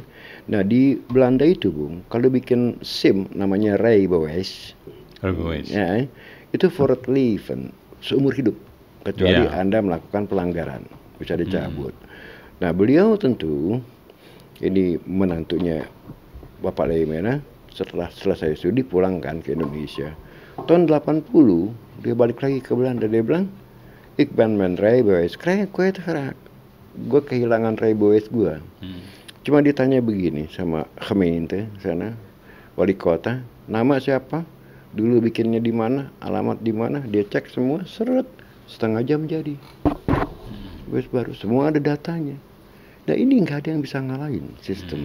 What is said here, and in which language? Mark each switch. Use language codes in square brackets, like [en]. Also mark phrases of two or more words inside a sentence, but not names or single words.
[id] Nah di Belanda itu Bung, kalau bikin SIM namanya Rijbewijs, ya, itu [nl] for leven, [id] seumur hidup, kecuali Anda melakukan pelanggaran, bisa dicabut. Nah beliau tentu, ini menantunya Bapak Leimena, setelah selesai studi pulang kan ke Indonesia. Tahun 80 dia balik lagi ke Belanda, dia bilang, [nl] ik ben mijn rijbewijs kwijtgeraakt. [id] Gue kehilangan rijbewijs gue. Cuma ditanya begini sama gemeente sana, wali kota, nama siapa, dulu bikinnya di mana, alamat di mana, dia cek semua, seret, setengah jam jadi. Wes baru, semua ada datanya. Nah ini nggak ada yang bisa ngalahin sistem.